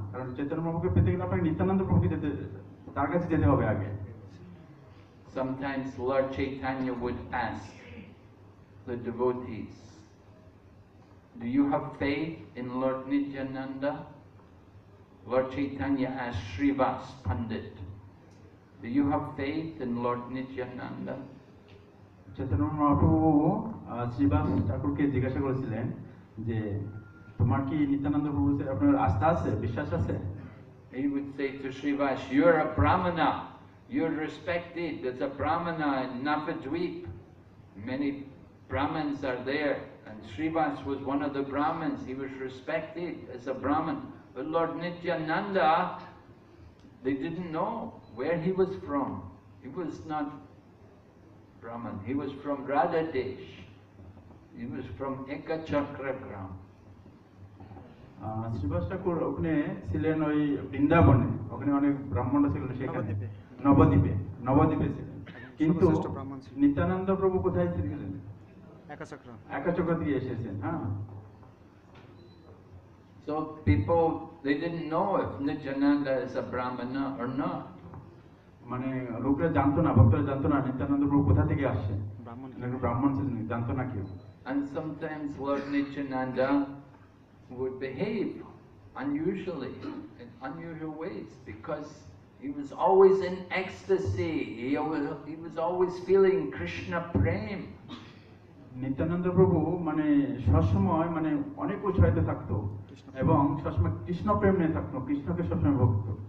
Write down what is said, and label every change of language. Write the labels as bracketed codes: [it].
[bn] কারণ চৈতন্য মহাপ্রভুকে পেতে গেলে আপনাকে নিত্যানন্দ প্রভুকে তার কাছে যেতে হবে আগে। [en] Sometimes Lord Chaitanya would ask the devotees, do you have faith in Lord Nityananda? Lord Chaitanya asked Srivas Pandit, do you have faith in Lord Nityananda? [bn] Chaitanya Mahaprabhu Srivas ঠাকুরকে জিজ্ঞাসা করেছিলেন যে তোমার কি নিত্যানন্দ প্রভু আপনার আস্থা আছে, বিশ্বাস আছে? [en] He would say to Srivas, you're a Brahmana, you're respected as a Brahmana in Navadvip. Many Brahmins are there, and Srivas was one of the Brahmins. He was respected as a Brahmin. But Lord Nityananda, they didn't know where he was from. He was not Brahmin. He was from Radhadesh. He was from Ekachakragram. [bn] Srivas ঠাকুর ওখানে ছিলেন ওই বৃন্দাবনে, ওখানে অনেক ব্রাহ্মণরা ছিলেন, সেখানে নবদ্বীপে ছিলেন। কিন্তু নিত্যানন্দ প্রভু কোথায় ছিলেন? একাচক্র থেকে এসেছেন। হ্যাঁ, [en] So people, they didn't know if Nityananda is a Brahmana or not. [bn] মানে লোকরা জানতো না, ভক্তরা জানতো না নিত্যানন্দ প্রভু কোথা থেকে আসছেন, ব্রাহ্মণ ছিলেন, জানতো না কেউ। [en] And sometimes Lord Nityananda would behave unusually, in unusual ways, because he was always in ecstasy. He was always feeling Krishna prem. [bn] Nityananda প্রভু মানে সবসময় মানে অনেক উৎসাহিত থাকতো এবং সবসময় কৃষ্ণ প্রেম নিয়ে থাকতো, কৃষ্ণকে সবসময় ভক্ত।